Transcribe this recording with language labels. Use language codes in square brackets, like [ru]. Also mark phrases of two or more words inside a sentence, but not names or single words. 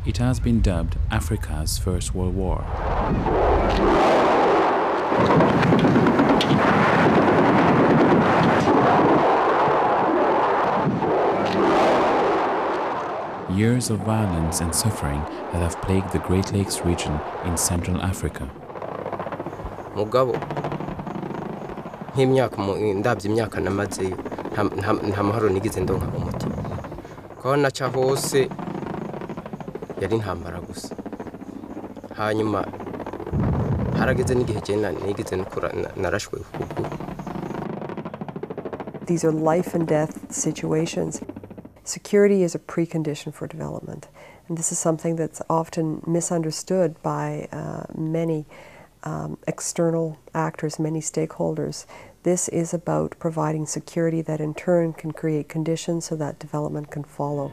[en] has been dubbed Africa's First World War. Years of violence and suffering that have plagued the Great Lakes region in Central Africa. [rn] Mugabo nk'imyaka ndabye imyaka namaze nta mahoro nigize ndonka umutima ko naca hose yari ntambara gusa hanyuma harageze n'igihe cyane nigize narashwe ukuguru. [en] These are life and death situations. Security is a precondition for development, and this is something that's often misunderstood by many external actors, many stakeholders. This is about providing security that in turn can create conditions so that development can follow.